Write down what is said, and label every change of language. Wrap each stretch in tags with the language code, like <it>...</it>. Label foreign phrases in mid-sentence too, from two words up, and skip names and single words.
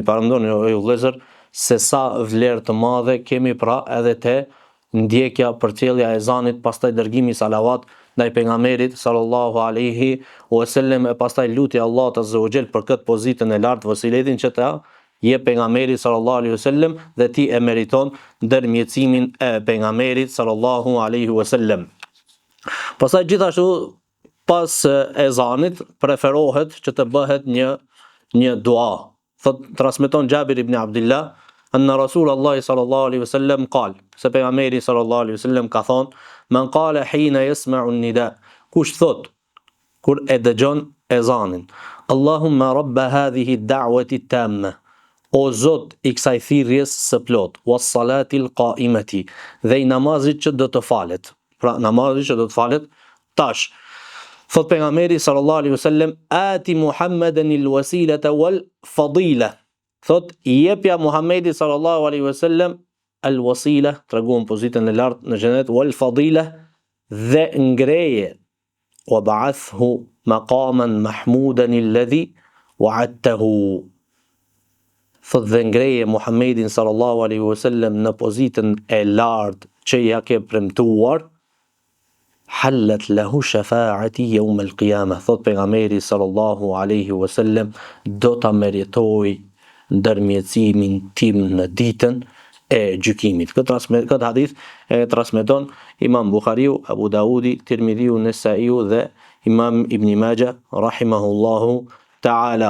<sq>Parandoni o vëllezër se sa vlerë të madhe kemi pra edhe te ndjekja përcjellja e ezanit, pastaj dërgimi salavat ndaj pejgamberit</sq> <ar>صلى الله عليه وسلم,</ar> <sq>e pastaj lutja Allahut</sq> <ar>عز وجل</ar> <sq>për këtë pozitën e lartë, vasiletin që ta jep pejgamberi</sq> <ar>صلى الله عليه وسلم</ar> <sq>dhe ti e meriton ndërmjetësimin e pejgamberit</sq> <ar>صلى الله عليه وسلم.</ar> <sq>Pastaj gjithashtu pas ezanit preferohet që të bëhet një dua. Thot transmeton Jabir ibn Abdullah</sq> <ar>أن رسول الله صلى الله عليه وسلم قال,</ar> <sq>se pejgamberi</sq> <ar>صلى الله عليه وسلم</ar> <sq>ka thonë,</sq> <ar>من قال حين يسمع النداء,</ar> <sq>kush thot kur e dëgjon ezanin,</sq> <ar>اللهم رب هذه الدعوة التامة,</ar> <sq>o Zot i kësaj thirrjes së plot,</sq> <ar>والصلاة القائمة,</ar> <sq>dhe i namazit që do të falet. Pra namazit që do të falet tash. Thot pejgamberi</sq> <ar>صلى الله عليه وسلم آت محمدا الوسيلة والفضيلة.</ar> <sq>Thot i jepja Muhammedi</sq> <ar>صلى الله عليه وسلم الوسيلة,</ar> <sq>treguam pozitën e lartë në xhenet,</sq> <ar>والفضيلة,</ar> <sq>dhe ngreje,</sq> <ar>وابعثه مقاما محمودا الذي وعدته.</ar> <sq>Thot dhe ngreje Muhammedin</sq> <ar>صلى الله عليه وسلم</ar> <sq>në pozitën e lartë që ja ke premtuar,</sq> <ar>حلت له شفاعتي يوم القيامة.</ar> <sq>Thot pejgamberi</sq> <ar>صلى الله عليه وسلم,</ar> <sq>do ta meritoj ndërmjetësimin tim në ditën e gjykimit. Këtë hadith e transmeton Imam Buhariu, Abu Daudi, Tirmidhiu, Nesaiu dhe Imam Ibn Majah</sq> <ar>رحمهم الله تعالى.</ar>